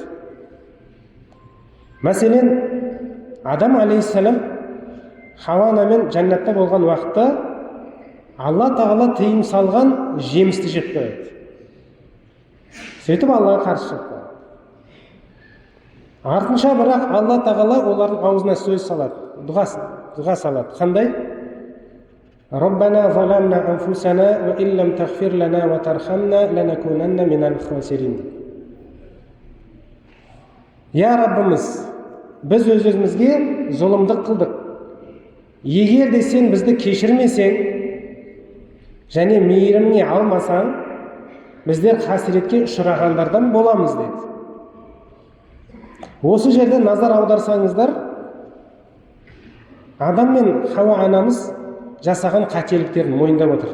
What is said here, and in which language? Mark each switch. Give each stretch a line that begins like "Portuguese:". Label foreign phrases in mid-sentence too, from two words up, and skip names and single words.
Kazakh: Мәселен, Адам алейхиссалам Хауа анамен жәннатта болған уақытта Алла тағала тыйым салған жемісті жеп қояды. Сөйтіп Аллаға қарсы шығып қалады. Артынша бірақ Алла тағала олардың аузына сөз салады, дұға салады. Қандай?
Arabic: ربنا ظلمنا أنفسنا وإن لم تغفر لنا وترحمنا لنكونن من الخاسرين.
Kazakh: Я Раббымыз, біз өз-өзімізге зұлымдық қылдық. Егер де сен бізді кешірмесең және мейіріміңе алмасаң, біздер қасіретке ұшырағандардан боламыз деді. Осы жерде назар аударсаңыздар, адам мен Хауа анамыз жасаған қателіктерін мойындап отыр.